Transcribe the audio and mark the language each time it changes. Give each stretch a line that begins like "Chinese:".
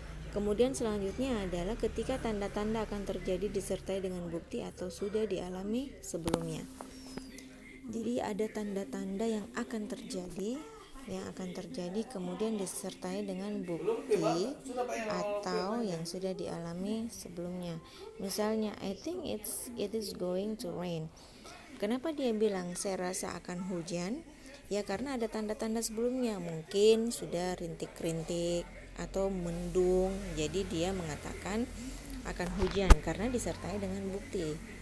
Indonesian: Kemudian selanjutnya adalah ketika tanda-tanda akan terjadi disertai dengan bukti atau sudah dialami sebelumnya. Jadi ada tanda-tanda yang akan terjadi kemudian disertai dengan bukti atau yang sudah dialami sebelumnya.
English: Misalnya, I think it is going to rain.
Indonesian: Kenapa dia bilang saya rasa akan hujan? Ya karena ada tanda-tanda sebelumnya, mungkin sudah rintik-rintik atau mendung. Jadi dia mengatakan akan hujan karena disertai dengan bukti.